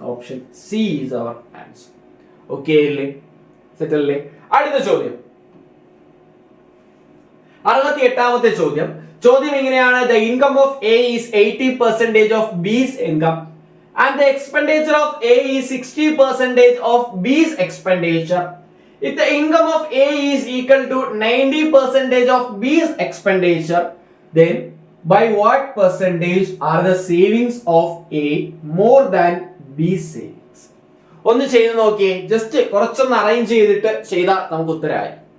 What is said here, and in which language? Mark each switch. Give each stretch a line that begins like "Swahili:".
English: Option C is our answer.
Malayalam: Okay അല്ലേ? Set അല്ലേ? അടുത്ത ചോദ്യം, 68ാമത്തെ ചോദ്യം ഇങ്ങനെയാണ്.
English: The income of A is 80% of B's income and the expenditure of A is 60% of B's expenditure. If the income of A is equal to 90% of B's expenditure, then by what percentage are the savings of A more than B's savings?
Malayalam: ഒന്ന് ചെയ്ത് നോക്കിയേ. Just കുറച്ചൊന്ന് arrange ചെയ്തിട്ട് ചെയ്താൽ നമുക്ക് ഉത്തരമായി.